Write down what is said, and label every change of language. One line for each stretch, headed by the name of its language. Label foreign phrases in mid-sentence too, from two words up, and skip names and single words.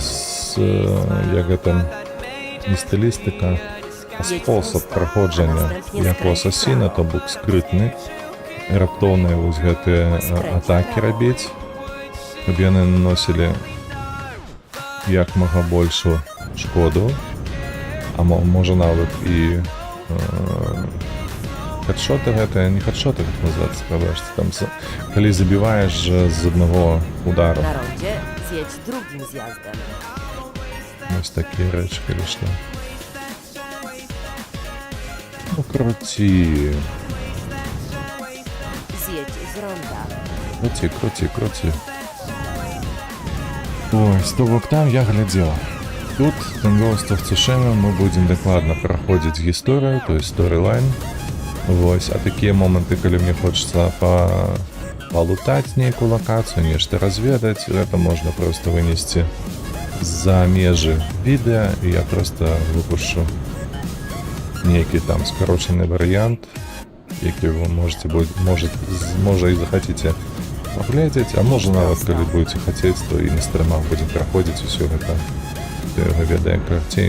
Belarusian: як гэта не стылістыка, а спосаб праходжання як у асасіна, то бок скрытны, раптоўныя вось гэтыя атакі рабіць, каб яны наносілі як мага большую шкоду, а можа нават і хедшоты гэтыя, не хедшоты,
Russian: как называется,
Belarusian: пробачце, там калі забіваеш з аднаго удару.
Polish: Na rondzie zjedź drugim zjazdem.
Belarusian: Ось такія рэчы, калі што. Ну, круці.
Polish: Zjedź z ronda.
Belarusian: Круці. Ось, то бок там я глядзеў. Тут, Tangoist of Tsushima, мы будзем дакладна праходзіць гісторыю,
Russian: то есть
Belarusian: сторылайн. Вось, а такія моманты, калі мне хочацца палутаць нейкую лакацыю, нешта разведаць, гэта можна проста вынесці за межы відэа, і я проста выпушчу нейкі там скарочаны варыянт, які вы можа і захаціце паглядзець, а можа нават калі будзеце хацець, то і на стрымах будзем праходзіць усё гэта, хто яго ведае карцей.